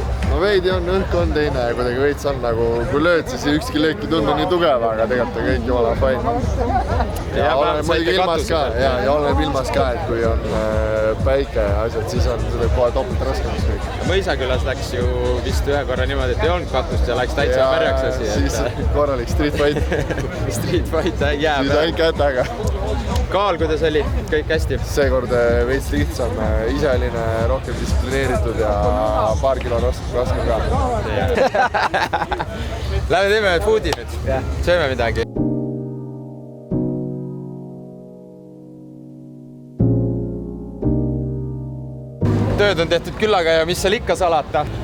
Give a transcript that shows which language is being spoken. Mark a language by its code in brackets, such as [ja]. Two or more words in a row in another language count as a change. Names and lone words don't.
[et] No veidi on, õhk on teine ja kuidagi veits on nagu, kui lööd, siis ükski löök ei tundu nii tugev, aga tegelikult on kõik jumala fine. Ja oleneb ilmas ka, et kui on päike ja asjad, siis on seda kohe topelt raskemaks kõik. Mõisakülas läks ju vist ühe korra niimoodi, et ei olnud katust ja läks täitsa märjaks asi. Siis korralik [en] street fight. Street fight jääb. [et] Siis ainult kätega. Kaal, kuidas oli? Kõik hästi? Seekord veits lihtsam, iseline, rohkem distsiplineeritud ja paar kilo raskem ka. Lähme teeme foodi nüüd. Sööme midagi. Tööd on tehtud küllaga ja mis seal ikka salata?